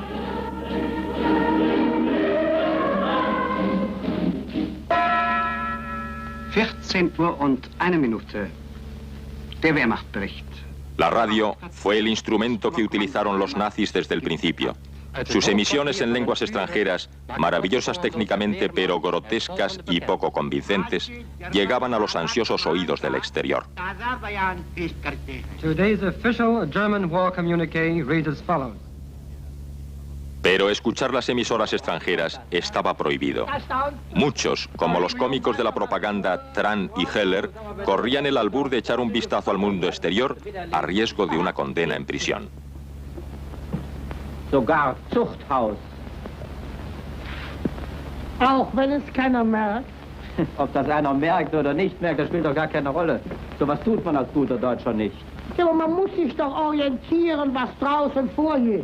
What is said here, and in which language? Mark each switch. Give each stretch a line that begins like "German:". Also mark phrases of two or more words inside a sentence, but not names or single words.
Spanish: La radio fue el instrumento que utilizaron los nazis desde el principio. Sus emisiones en lenguas extranjeras, maravillosas técnicamente pero grotescas y poco convincentes, llegaban a los ansiosos oídos del exterior.
English: Today's official German war communique reads as follows.
Spanish: Pero escuchar las emisoras extranjeras estaba prohibido. Muchos, como los cómicos de la propaganda Tran y Heller, corrían el albur de echar un vistazo al mundo exterior a riesgo de una condena en prisión.
German: Sogar Zuchthaus. Auch wenn es keiner merkt. Ob das einer merkt oder nicht merkt, das spielt doch gar keine Rolle. So was tut man als guter Deutscher nicht. Ja, aber man muss sich doch orientieren, was draußen vorgeht.